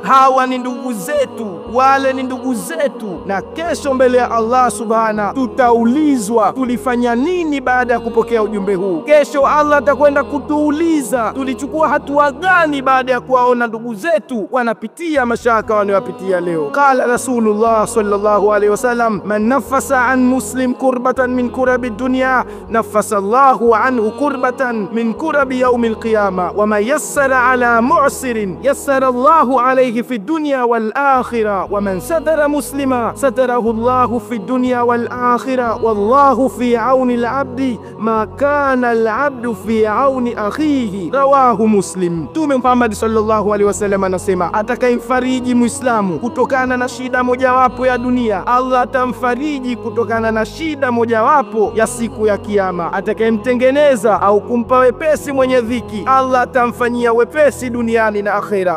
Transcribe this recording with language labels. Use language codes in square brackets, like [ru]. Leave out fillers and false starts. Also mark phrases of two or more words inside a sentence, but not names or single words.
[sw] Hawa ni ndugu zetu, wale ni ndugu zetu, na kesho mbele ya Allah subhana tutaulizwa tulifanya nini baada ya kupokea ujumbe huu. Kesho Allah atakwenda kutuuliza tulichukua hatua gani baada ya kuwaona ndugu zetu wanapitia mashaka wanayopitia leo. [ar] قال رسول الله صلى الله عليه وسلم من نفس عن مسلم كربة من كرب الدنيا نفس الله عنه كربة من كرب يوم القيامة ومن يسر على معسر يسر الله عليه في الدنيا والآخرة ومن ستر مسلما ستره الله في الدنيا والآخرة والله في عون العبد ما كان العبد في عون أخيه رواه مسلم. [sw] Mtume Muhammad [ar] صلى الله عليه وسلم [sw] anasema, atakayemfariji Muislamu kutokana na shida mojawapo ya dunia, Allah atamfariji kutokana na shida mojawapo ya siku ya Kiyama. Atakayemtengeneza au kumpa wepesi mwenye dhiki, Allah atamfanyia wepesi duniani na akhera.